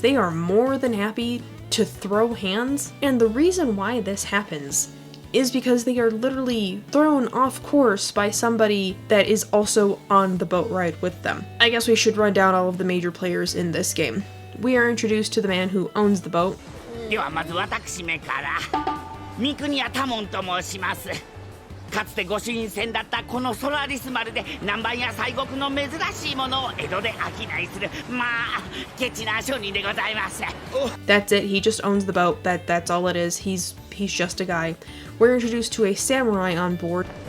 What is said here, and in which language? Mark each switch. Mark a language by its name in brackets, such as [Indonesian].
[English] They are more than happy to throw hands. And the reason why this happens is because they are literally thrown off course by somebody that is also on the boat ride with them. I guess we should run down all of the major players in this game. We are introduced to the man who owns the boat. [Japanese] ではまず私めから三国屋多門と申します。かつて御朱印船だったこのソラリス丸で南蛮や西国の珍しいものを江戸で商いするまあケチな商人でございます。 [English] That's it. He just owns the boat. That's all it is. He's just a guy. We're introduced to a samurai on board.